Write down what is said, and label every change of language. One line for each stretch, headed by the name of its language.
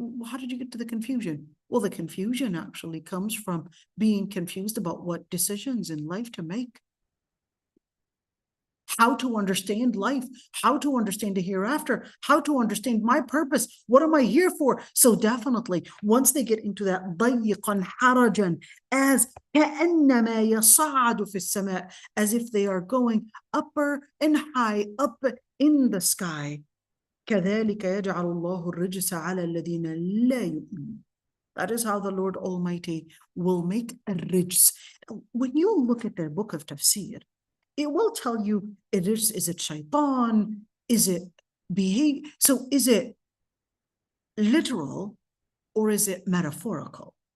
English: How did you get to the confusion? Well, the confusion actually comes from being confused about what decisions in life to make, how to understand life, how to understand the hereafter, how to understand my purpose. What am I here for? So definitely, once they get into that
Arabic: ضيقا حرجا,
English: as
Arabic: كأنما يصعد في السماء,
English: as if they are going upper and high, up in the sky.
Arabic: كذلك يجعل الله الرجس على الذين لا يؤمنون.
English: That is how the Lord Almighty will make a rijs. When you look at the book of Tafseer, it will tell you, is it shaitan? Is it behavior? So is it literal or is it metaphorical?